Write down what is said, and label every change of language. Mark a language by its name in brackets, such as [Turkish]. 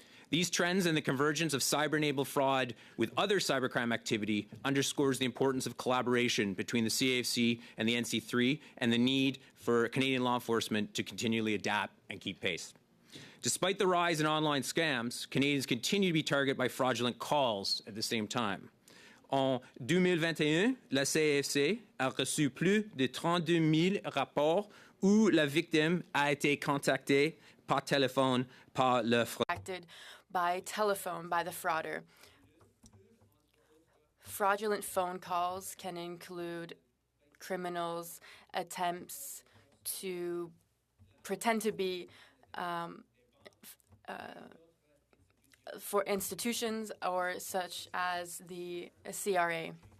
[English] These trends and the convergence of cyber-enabled fraud with other cybercrime activity underscores the importance of collaboration between the CAFC and the NC3 and the need for Canadian law enforcement to continually adapt and keep pace. Despite the rise in online scams, Canadians continue to be targeted by fraudulent calls at the same time. [French] En 2021, la CAFC a reçu plus de 32 000 rapports où la victime a été contactée par téléphone par le fraudeur. [English] By telephone by the frauder. Fraudulent phone calls can include criminals' attempts to pretend to be for institutions or such as the CRA.